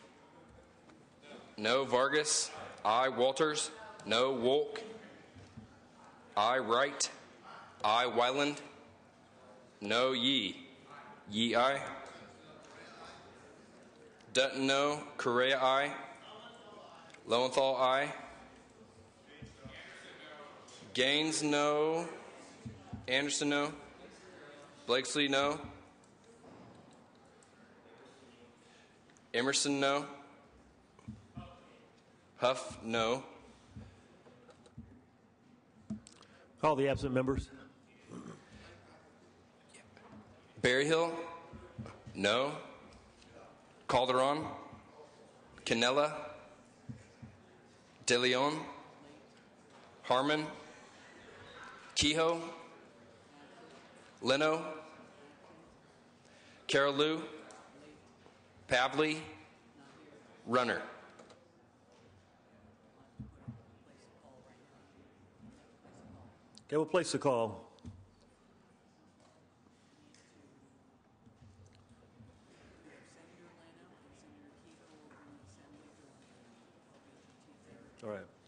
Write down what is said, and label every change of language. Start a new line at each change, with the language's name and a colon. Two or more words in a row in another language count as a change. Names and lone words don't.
English: No. Vargas. Aye. Walters. No. Wolk. Aye. Wright. Aye. Wyland. No. Yee. Yee, aye. Dutton, no. Correa, aye. Lowenthal, aye. Gaines, no. Anderson, no. Blakesley, no. Emerson, no. Huff, no. Call the absent members. Berryhill, no. Calderon, Canella, De Leon, Harmon, Kehoe, Leno, Carolou, Pavley, Runner. Okay, we'll place the call. All right.